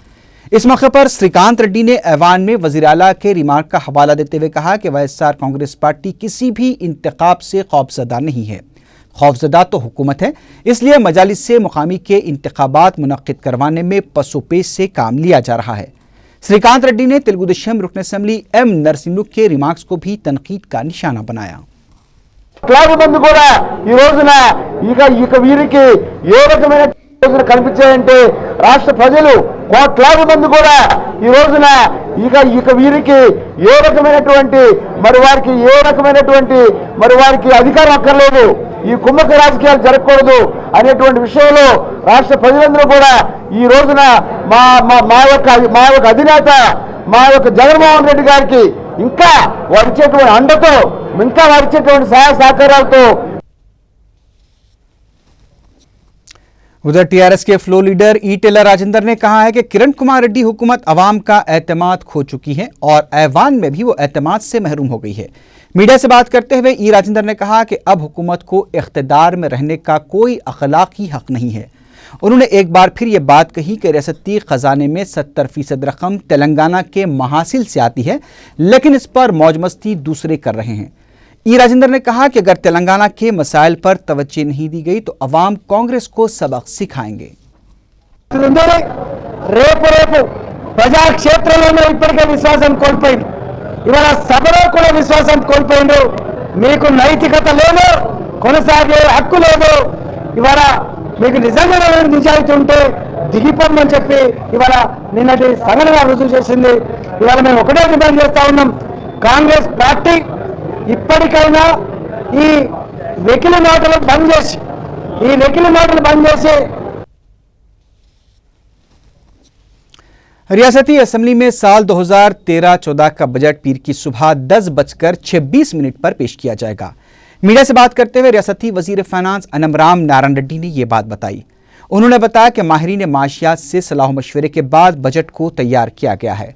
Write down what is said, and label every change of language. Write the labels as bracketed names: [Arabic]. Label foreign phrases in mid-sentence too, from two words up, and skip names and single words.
[Urdu] اس موقع پر سری کانت ریڈی نے ایوان میں وزیر اعلیٰ کے ریمارک کا حوالہ دیتے ہوئے کہا کہ وائی ایس آر کانگریس پارٹی کسی بھی انتخاب سے خوفزدہ نہیں ہے، خوفزدہ تو حکومت ہے، اس لیے مجالس سے مقامی کے انتخابات منعقد کروانے میں پس و پیش سے کام لیا جا رہا ہے. سری کانت ریڈی نے تلگو دیشم رکن اسمبلی ایم نرسمہو کے ریمارکس کو بھی تنقید کا نشانہ بنایا. [Telugu] కోట్లాది మంది కూడా ఈ రోజున ఇక వీరికి ఏ రకమైన రోజున కనిపించాయంటే రాష్ట్ర ప్రజలు కోట్లాది మంది కూడా ఈ రోజున ఇక వీరికి ఏ రకమైనటువంటి మరి వారికి అధికారం అక్కర్లేదు, ఈ కుమ్మక రాజకీయాలు జరగకూడదు అనేటువంటి విషయంలో రాష్ట్ర ప్రజలందరూ కూడా ఈ రోజున మా యొక్క అధినేత మా యొక్క జగన్మోహన్ రెడ్డి గారికి ఇంకా వారిచ్చేటువంటి అండతో ఇంకా వారిచ్చేటువంటి సహాయ సహకారాలతో। [Urdu] ادھر ٹی آر ایس کے فلو لیڈر ای ٹیلر راجندر نے کہا ہے کہ کرن کمار ریڈی حکومت عوام کا اعتماد کھو چکی ہے اور ایوان میں بھی وہ اعتماد سے محروم ہو گئی ہے. میڈیا سے بات کرتے ہوئے ای راجندر نے کہا کہ اب حکومت کو اقتدار میں رہنے کا کوئی اخلاقی حق نہیں ہے. انہوں نے ایک بار پھر یہ بات کہی کہ ریاستی خزانے میں 70% رقم تلنگانہ کے محاصل سے آتی ہے، لیکن اس پر موج مستی دوسرے کر رہے ہیں. ای راجندر نے کہا کہ اگر تلنگانہ کے مسائل پر توجہ نہیں دی گئی تو عوام کانگریس کو سبق سکھائیں گے. [Telugu] రేపు ప్రజాక్షేత్రంలోనే ఇప్పటికే విశ్వాసం కోల్పోయింది, ఇవాళ సభలో కూడా విశ్వాసం కోల్పోయింది, మీకు నైతికత లేదు, కొనసాగే హక్కు లేదు, ఇవాళ మీకు నిజంగా నిజాయితీ ఉంటే దిగిపోమని చెప్పి ఇవాళ నిన్నటి సంఘటన రుజువు చేసింది। ఇవాళ మేము ఒకటే డిమాండ్ చేస్తా ఉన్నాం, కాంగ్రెస్ పార్టీ ఇప్పటికైనా ఈ వెకిలి మాటలు బంద్ చేసి [Urdu] ریاستی اسمبلی میں سال 2013-14 کا بجٹ پیر کی صبح 10:26 پر پیش کیا جائے گا. میڈیا سے بات کرتے ہوئے ریاستی وزیر فائنانس انمرام نارائن ریڈی نے یہ بات بتائی. انہوں نے بتایا کہ ماہرین معاشیات سے صلاح مشورے کے بعد بجٹ کو تیار کیا گیا ہے.